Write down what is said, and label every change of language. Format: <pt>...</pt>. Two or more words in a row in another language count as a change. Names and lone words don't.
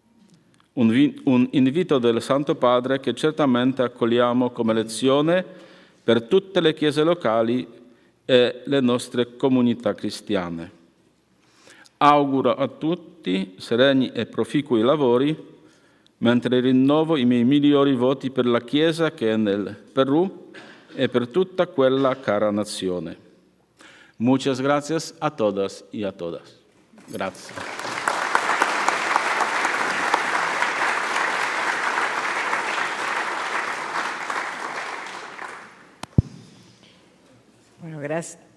<it>Un invito del Santo Padre che certamente accogliamo come lezione per tutte le chiese locali e le nostre comunità cristiane. Auguro a tutti sereni e proficui lavori, mentre rinnovo i miei migliori voti per la Chiesa che è nel Perù e per tutta quella cara nazione.</it> <es>Muchas gracias a todas y a todas. Gracias. Bueno, gracias.</es>